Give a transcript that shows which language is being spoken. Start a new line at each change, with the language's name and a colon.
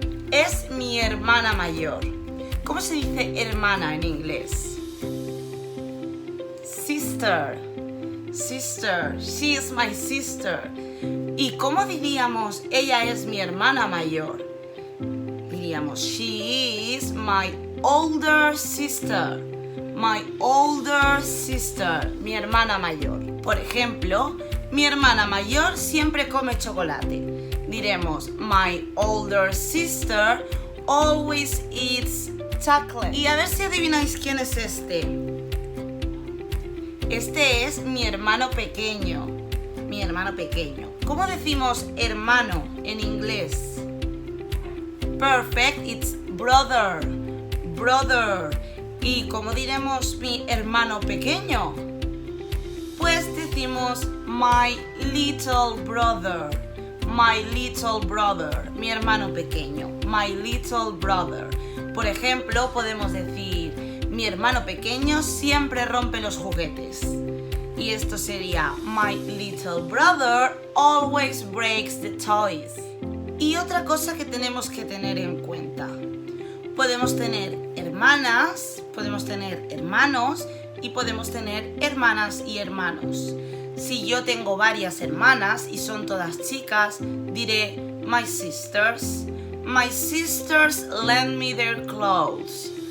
Spanish: Es mi hermana mayor. ¿Cómo se dice hermana en inglés?
English: Sister. Sister. She is my sister.
Spanish: ¿Y cómo diríamos ella es mi hermana mayor? Diríamos
English: she is my older sister. My older sister.
Spanish: Mi hermana mayor. Por ejemplo, mi hermana mayor siempre come chocolate. Diremos,
English: my older sister always eats chocolate.
Spanish: Y a ver si adivináis quién es este. Este es mi hermano pequeño. Mi hermano pequeño. ¿Cómo decimos hermano en inglés?
English: Perfect, it's brother. Brother.
Spanish: ¿Y cómo diremos mi hermano pequeño? Pues decimos
English: my little brother. My little brother,
Spanish: mi hermano pequeño,
English: my little brother.
Spanish: Por ejemplo, podemos decir, mi hermano pequeño siempre rompe los juguetes. Y esto sería,
English: my little brother always breaks the toys.
Spanish: Y otra cosa que tenemos que tener en cuenta. Podemos tener hermanas, podemos tener hermanos y podemos tener hermanas y hermanos. Si yo tengo varias hermanas y son todas chicas, diré
English: my sisters. My sisters lend me their clothes.